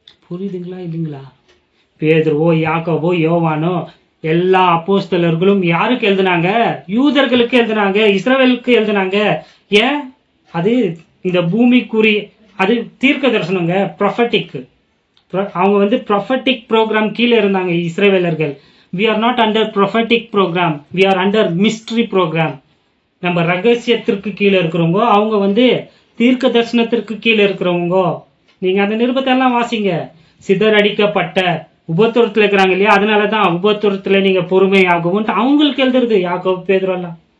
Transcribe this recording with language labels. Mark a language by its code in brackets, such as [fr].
[ta] புரியுதுங்களா இல்லைங்களா? பேதுருவோ, யாக்கோபோ, யோவானோ எல்லா அப்போஸ்தலர்களும் யாருக்கு எழுதுனாங்க? யூதர்களுக்கு எழுதுனாங்க, இஸ்ரவேலுக்கு எழுதுனாங்க. ஏன்? அது இந்த பூமிக்குரிய, அது தீர்க்க தரிசனங்க, ப்ரொஃபட்டிக். அவங்க வந்து ப்ரொஃபட்டிக் ப்ரோக்ராம் கீழே இருந்தாங்க இஸ்ரவேலர்கள். [en] we are not under prophetic program, we are under mystery program. [ta] நம்ம ரகசியத்திற்கு கீழே இருக்கிறவங்க, அவங்க வந்து தீர்க்க தரிசனத்திற்கு கீழே இருக்கிறவங்க. நீங்க அந்த நிருபத்தை எல்லாம் வாசிங்க. சிதறடிக்கப்பட்ட உபத்திரத்துல இருக்கிறாங்க இல்லையா, அதனாலதான் உபத்திரத்துல நீங்க பொறுமையாகவும் அவங்களுக்கு எழுதுறது யாக்கோபு, பேதுரு எல்லாம்.